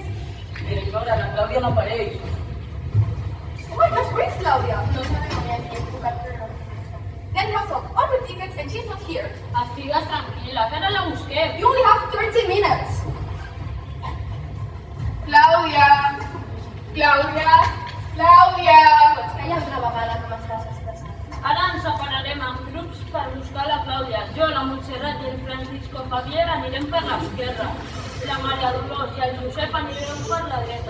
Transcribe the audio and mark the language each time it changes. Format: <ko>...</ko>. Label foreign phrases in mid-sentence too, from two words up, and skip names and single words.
<ca>Directora, la Clàudia no apareix.</ca> <en>Oh my gosh, where's Claudia?</en> <ca>No sabem on és, hem trucat per la</ca> <en>Then hustle, all the tickets and she's not here.</en> <ca>Estigues tranquil·la, que ara la busquem.</ca> <en>You only have 30 minutes.</en> <ca>Clàudia! Clàudia! Clàudia! Pots callar una vegada, no m'estàs estressant. Ara ens separarem en grups per buscar la Clàudia. Jo, la Montserrat i el Francisco Javier anirem per l'esquerra. La Maria Dolors i el Josep anirem per la dreta.</ca>